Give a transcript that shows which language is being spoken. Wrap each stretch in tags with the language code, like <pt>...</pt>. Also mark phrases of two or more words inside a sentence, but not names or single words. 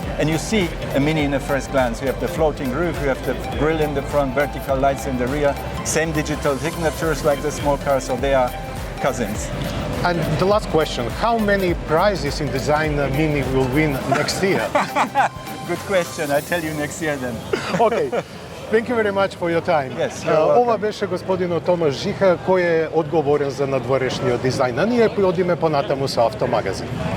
<en>And you see a Mini in the first glance. You have the floating roof, you have the grille in the front, vertical lights in the rear, same digital signatures like the small car, so they are cousins. And the last question, how many prizes in design Mini will win next year? Good question. I tell you next year then. Okay. Thank you very much for your time. Yes, you're welcome.</en> <mk>Ова беше господинот Тома Sycha, кој е одговорен за надворешниот дизајн. А ние одиме понатаму со автомагазин.</mk>